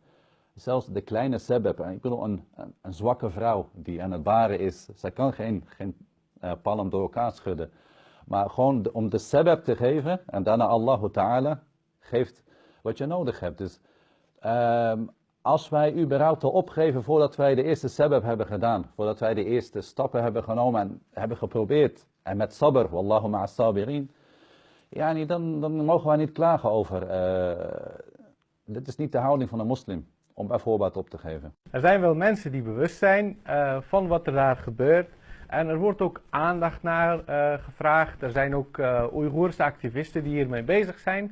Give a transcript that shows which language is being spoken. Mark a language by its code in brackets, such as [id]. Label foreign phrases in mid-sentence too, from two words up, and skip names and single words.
[nl] Zelfs de kleine sebeb, ik bedoel een zwakke vrouw die aan het baren is, zij kan geen palm door elkaar schudden. Maar gewoon om de sebeb te geven en daarna Allah Ta'ala geeft wat je nodig hebt. Dus als wij überhaupt al opgeven voordat wij de eerste sebeb hebben gedaan, voordat wij de eerste stappen hebben genomen en hebben geprobeerd, en met sabr, [ar] والله مع الصابرين, [nl] dan mogen wij niet klagen over. Dit is niet de houding van een moslim, om bijvoorbeeld op te geven. Er zijn wel mensen die bewust zijn van wat er daar gebeurt. En er wordt ook aandacht naar gevraagd. Er zijn ook Oeigoerse activisten die hiermee bezig zijn.